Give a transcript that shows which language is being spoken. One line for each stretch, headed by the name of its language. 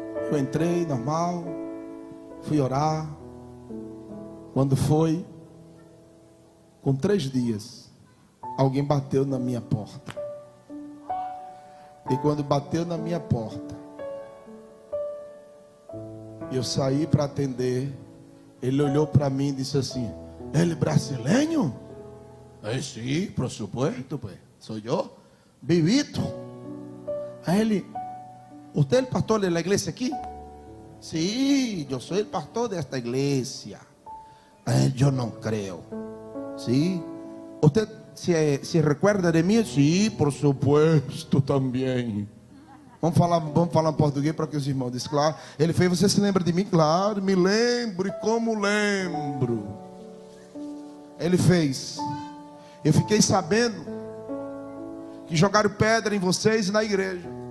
Portuguese: Eu entrei normal, fui orar. Quando foi, com 3 dias, alguém bateu na minha porta. E quando bateu na minha porta, eu saí para atender. Ele olhou para mim e disse assim: ele brasileiro? Sim,
Spanish: por supuesto, pues.
Portuguese: Sou eu, vivito. Aí ele:
Spanish: ¿Usted es el pastor de la iglesia aquí? Sí, yo soy el pastor de esta iglesia. Yo no creo. ¿Sí? ¿Usted se recuerda de mim?
Portuguese: Sim,
Spanish: por supuesto,
Portuguese: também. Vamos falar em português para que os irmãos dizem, claro. Ele fez, você se lembra de mim? Claro, me lembro, e como lembro. Ele fez. Eu fiquei sabendo que jogaram pedra em vocês e na igreja.